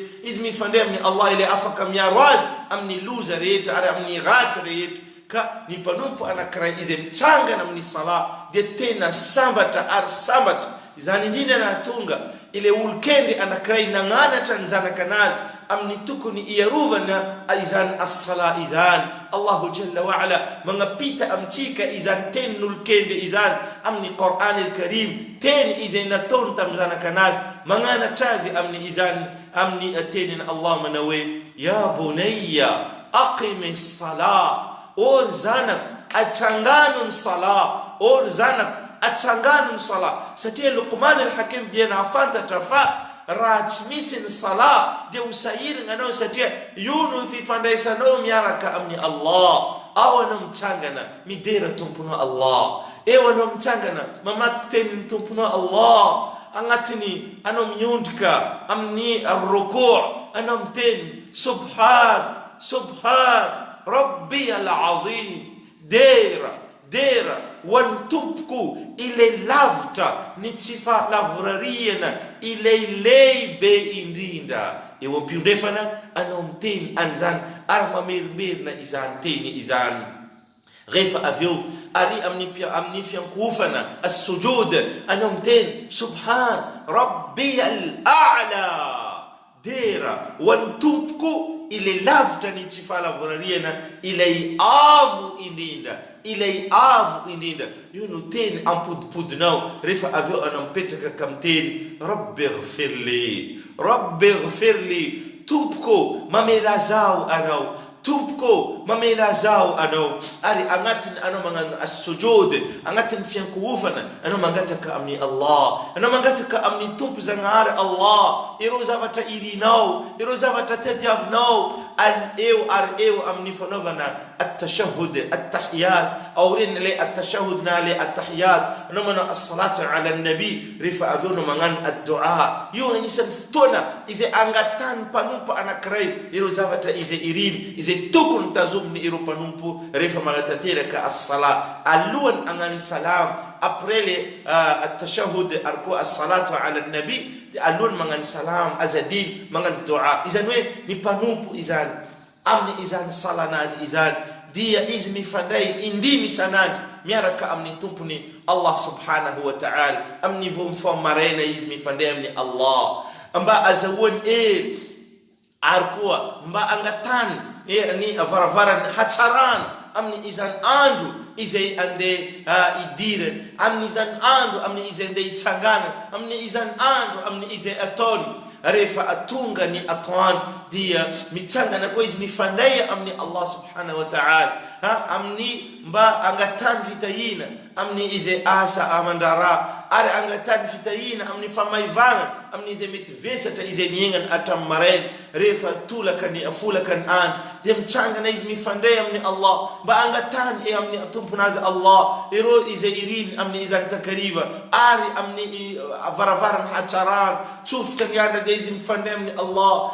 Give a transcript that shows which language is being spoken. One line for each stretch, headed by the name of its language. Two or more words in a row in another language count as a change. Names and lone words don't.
Malagasy: Izy mifandray amin'ny Allah ile afaka miaro azy amin'ny loza rehetra ary amin'ny ratsy rehetra. Ka ny mpanompo anankiray izay mitsangana amin'ny sala dia tena sambatra ary sambatra. Izany indrindra nahatonga ile olon-kendre anankiray nananatra ny zanakanazy amin'ny tokony iarovana izany as-sala izany.
Arabic: الله جل وعلا
Malagasy: magnapita amintsika izany teny n'olon-kendre izany amin'ny Qur'an al-Karim, teny izay nataony tamin'ny zanakanazy mananatra azy amin'ny izany amin'ny teniny Allah mana hoe
Arabic: يا بني أقم الصلاة,
Malagasy: or zanak atsangano ny sala, or zanak atsangano ny sala. Satria Luqman al-Hakim dia nahafantatra fa raha tsy misy ny sala dia usahirina anao, satria io no fifandraisanao miaraka amin'ny Allah. Ao anao mitsangana midera tomponao Allah, eo anao mitsangana mamaky tenin'ny tomponao Allah, agnatiny anao miondrika amin'ny ar-ruku', anao miteny
Arabic: سبحان سبحان ربي العظيم,
Malagasy: dera wan tompoko ile lavitra ny tsy fahalavorariana ilay lehibe indrindra. Eo am-piondrefana anao miteny an'izany ary mamerimberina izany teny izany. Rehefa avy eo ary amin'ny fiankofana as-sujud anao miteny
Arabic: سبحان ربي الأعلى,
Malagasy: dera wan tompoko ile lavitra ny tsy fahalavorariana ilay avo indrindra, ilay avo indrindra. Io no teny ampodipodinao. Rehefa avy eo anao mipetraka ka miteny
Arabic: رب اغفر لي، رب اغفر لي,
Malagasy: tompoko mamela zaho anao, tompoko mamela zaho anao. Ary agnatiny anao magnano as-sujud, agnatiny fiankohofana anao mangataka amin'ny Allah, anao mangataka amin'ny tompo zagnahary Allah ireo zavatra irinao, ireo zavatra tadiavinao eo ary eo amin'ny fanaovana
Arabic: التشهد التحيات,
French: au ren le
Malagasy: at-tashahhud na le at-tahiyat, anao manao
Arabic: الصلاة على النبي.
Malagasy: Rehefa avy eo no magnano ad-du'a. Io anisan'ny fotoana izay angatany mpanompo anankiray ireo zavatra izay iriny, izay tokony tazominy ireo mpanompo rehefa magnatanteraka as-sala. Alohany agnano salam,
French: après le
Malagasy: at-tashahhud ary koa
Arabic: الصلاة على النبي,
Malagasy: alohany magnano salam, azadin magnano du'a. Izany hoe ny mpanompo izany amin'ny izany salanazy izany dia izy mifandray indimy isanandro miaraka amin'ny tompony
Arabic: الله سبحانه وتعالى.
Malagasy: Amin'ny vao maraina izy mifandray amin'ny Allah mba azahoany ary koa mba angatany ny varavarany hatsarana amin'ny izany andro izay andeha idirany, amin'ny izany andro amin'ny izay andeha itsangana, amin'ny izany andro amin'ny izay ataony. Rehefa atonga ny atoandro dia mitsangana koa izy mifandray amin'ny
Arabic: الله سبحانه وتعالى
Malagasy: amin'ny mba angatany fitahina amin'ny izay asa amandrara, ary angatany fitahina amin'ny famaivagna amin'ny izay mety vesatra izay miainana hatramin'ny maraina. Rehefa tolaka ny folaka ny andro dia mitsangana izy mifandray amin'ny Allah mba angatany amin'ny tomponazy Allah ireo izay iriny amin'ny izany takariva ary amin'ny varavarany hatsarana tsofoka ny andro dia izy mifandray amin'ny Allah.